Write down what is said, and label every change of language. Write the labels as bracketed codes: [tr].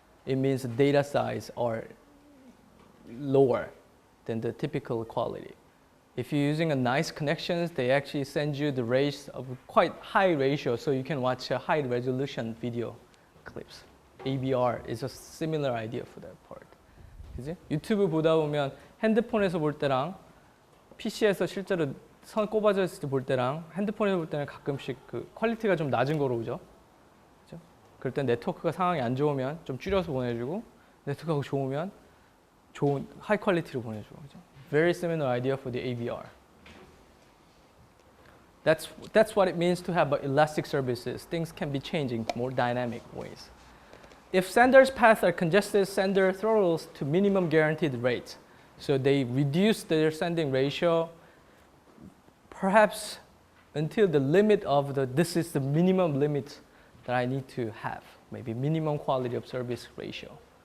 [en] It means the data size are lower than the typical quality. If you're using a nice connections, they actually send you the rates of quite high ratio, so you can watch a high resolution video clips. ABR is a similar idea for that part. [ko] 그지? 유튜브 보다 보면 핸드폰에서 볼 때랑 PC에서 실제로 선 꼽아져 있을 때 볼 때랑 핸드폰에서 볼 때는 가끔씩 그 퀄리티가 좀 낮은 거로 오죠. 그죠? 그럴 때 네트워크가 상황이 안 좋으면 좀 줄여서 보내주고, 네트워크가 좋으면 좋은 하이 퀄리티로 보내주고. 그죠? [en] Very similar idea for the ABR. That's what it means to have elastic services. Things can be changing more dynamic ways. If senders' paths are congested, sender throttles to minimum guaranteed rate. So they reduce their sending ratio, perhaps until the limit of this is the minimum limit that I need to have, maybe minimum quality of service ratio.